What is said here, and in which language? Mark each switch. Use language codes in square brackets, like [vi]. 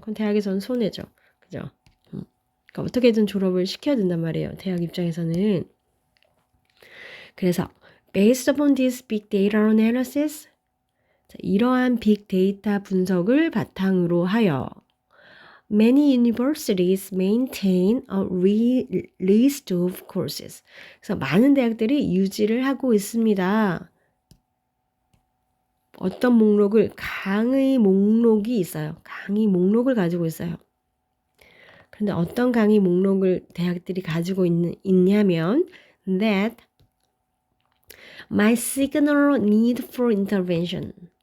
[ko] 그럼 대학에서는 손해죠. 그죠? 그러니까 어떻게든 졸업을 시켜야 된단 말이에요. 대학 입장에서는. [en] 그래서 based upon this big data analysis, [ko] 이러한 빅데이터 분석을 바탕으로 하여 [en] many universities maintain a list of courses. [ko] 그래서 많은 대학들이 유지를 하고 있습니다. 어떤 목록을? 강의 목록이 있어요. 강의 목록을 가지고 있어요. 그런데 어떤 강의 목록을 대학들이 가지고 있냐면 [en] that might signal need for intervention.